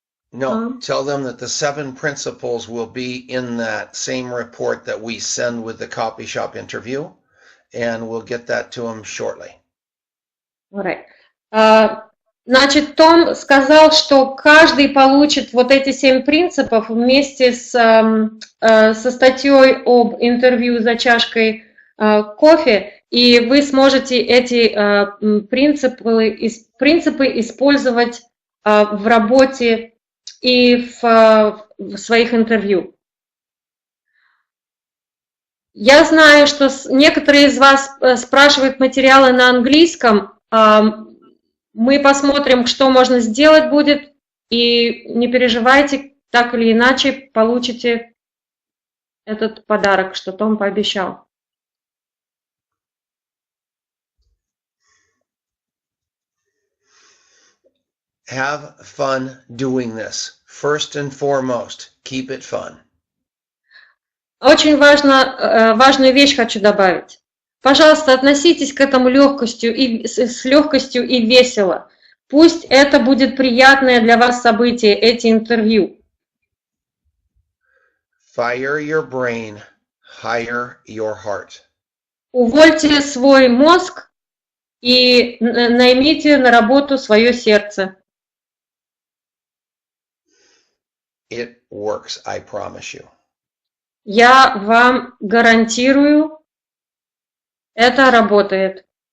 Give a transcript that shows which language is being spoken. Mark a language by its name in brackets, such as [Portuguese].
[English] No, tell them that the 7 principles will be in that same report that we send with the copy shop interview, and we'll get that to them shortly. All right. [Russian] Значит, Том сказал, что каждый получит вот эти 7 принципов вместе со статьей об интервью за чашкой кофе, и вы сможете эти принципы использовать в работе и в своих интервью. Я знаю, что некоторые из вас спрашивают материалы на английском. Мы посмотрим, что можно сделать будет, и не переживайте, так или иначе получите этот подарок, что Том пообещал. [English] Have fun doing this. First and foremost, keep it fun. [Russian] Очень важную вещь хочу добавить. Пожалуйста, относитесь к этому с легкостью и весело. Пусть это будет приятное для вас событие, эти интервью. [English] Fire your brain, hire your heart. [Russian] Увольте свой мозг и наймите на работу свое сердце. [English] It works, I promise you. [Russian] Я вам гарантирую, это работает.